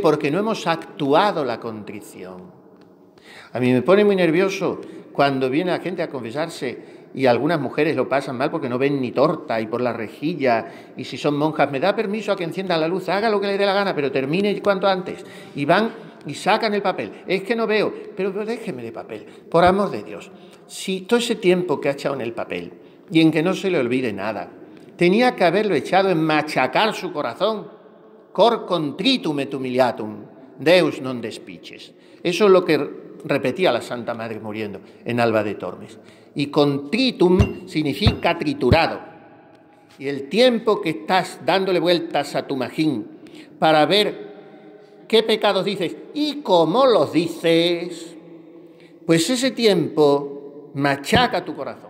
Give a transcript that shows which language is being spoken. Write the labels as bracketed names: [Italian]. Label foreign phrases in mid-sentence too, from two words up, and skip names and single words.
[Spanish] Porque no hemos actuado la contrición. A mí me pone muy nervioso cuando viene la gente a confesarse y algunas mujeres lo pasan mal porque no ven ni torta y por la rejilla, y si son monjas, me da permiso a que encienda la luz, haga lo que le dé la gana, pero termine cuanto antes. Y van y sacan el papel. Es que no veo, pero déjeme de papel, por amor de Dios. Si todo ese tiempo que ha echado en el papel y en que no se le olvide nada, tenía que haberlo echado en machacar su corazón. [Latin] Cor contritum et humiliatum, Deus non despiches. [Spanish] Eso es lo que repetía la Santa Madre muriendo en Alba de Tormes. Y contritum significa triturado. Y el tiempo que estás dándole vueltas a tu magín para ver qué pecados dices y cómo los dices, pues ese tiempo machaca tu corazón.